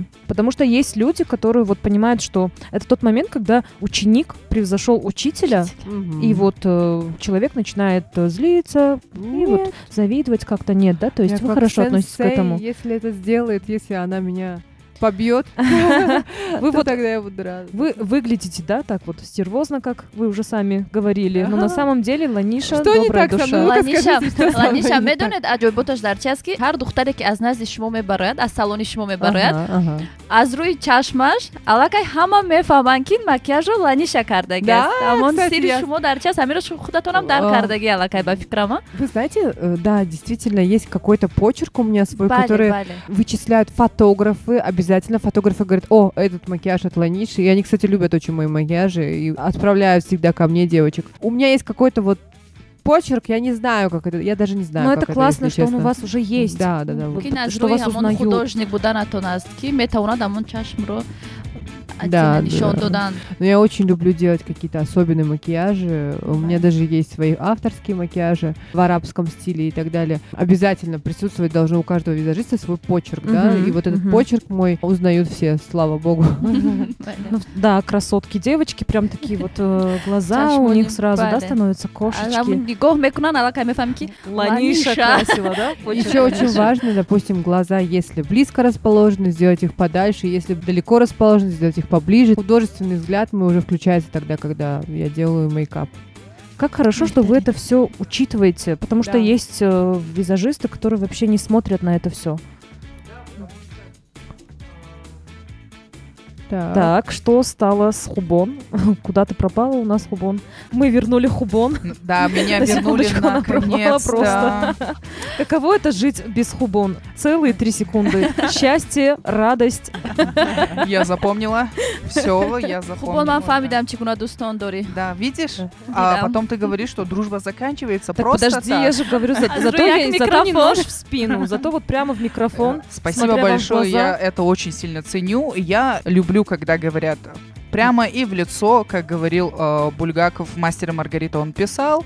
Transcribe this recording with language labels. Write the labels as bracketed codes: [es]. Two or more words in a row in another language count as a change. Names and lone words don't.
[ru] Потому что есть люди, которые вот понимают, что это тот момент, когда ученик превзошел учителя, и вот человек начинает злиться, и вот завидовать как-то нет, да? То есть Я вы как хорошо относитесь к сенсей, этому. Если это сделает, если она меня побьет, Вы то вот тогда я буду рада. вы выглядите, да, так вот стервозно, как вы уже сами говорили, но на Ага. самом деле Ланиша Что не добрая так со душа. мной? Ну-ка, ланиша скажите, что со мной ланиша не так? [tg] медонед аҷоиботаш дар чи аст ки ҳар духтаре ки аз назди шумо мебарояд аз салони шумо мебарояд [ru] Ага, ага. [tg] аз рӯи чашмаш аллакай ҳама мефаҳманд ки макияжро ланиша кардагӣ [ru] Да, [tg] аст амон [ru] кстати, [tg] сири [ru] я- [tg] шумо дар чи аст ҳамиро худатонам дар [ru] О. [tg] кардагӣ аллакай ба фикрама [ru] Вы знаете, да, действительно, есть какой-то почерк у меня свой, [tg] бале [ru] который [tg] бале [ru] вычисляют фотографы, обязательно фотографы говорят, о, этот макияж от Ланиши, и они, кстати, любят очень мои макияжи, и отправляют всегда ко мне девочек. У меня есть какой-то вот почерк, я не знаю, как это, я даже не знаю, Но как это классно, если что он у честно. вас уже есть. Да, да, да. вот. [tg] ки аз [ru] что [tg] рӯи [ru] вас [tg] ҳамон [ru] узнают. [tg] художник буданатон аст ки метавонад ҳамон чашмро [ru] Да, [tg] нишон [ru] да. [tg] додан [ru] Но я очень люблю делать какие-то особенные макияжи. У меня даже есть свои авторские макияжи в арабском стиле и так далее. Обязательно присутствовать должно у каждого визажиста свой почерк, да, Мгм, и вот этот мгм. почерк мой узнают все, слава богу. Ну, да, красотки, девочки, прям такие вот глаза у [tg] Чашмони, [ru] них сразу, да, [tg] бале. [ru] становятся [tg] ҳамон [ru] кошечки. [tg] нигоҳ мекунанд аллакай мефаҳмӣ ки Ланиша Ланиша. [ru] красила, да? Еще очень важно, допустим, глаза, если близко расположены, сделать их подальше, если далеко расположены, сделать их поближе. Художественный взгляд мой уже включается тогда, когда я делаю мейкап. Как хорошо, что вы это все учитываете, потому что Да. есть визажисты, которые вообще не смотрят на это все. Так, что стало с Хубон? Куда ты пропала у нас, Хубон? Мы вернули Хубон. Да, меня На вернули секундочку, она пропала наконец-то. просто. Каково это жить без Хубон? Целые 3 секунды. Счастье, радость. Я запомнила. Все, я хубон запомнила. [tg] ман фаҳмидам чӣ гуна дӯстон дорӣ. [ru] Да, видишь? Да. А потом ты говоришь, что дружба заканчивается Так просто подожди, так. я же говорю, зато [tg] як [ru] не микрофон. нож в спину, зато вот прямо в микрофон. Спасибо смотря вам в большое, глаза. я это очень сильно ценю. Я люблю, когда говорят прямо и в лицо, как говорил Бульгаков, «Мастер и Маргарита» он писал.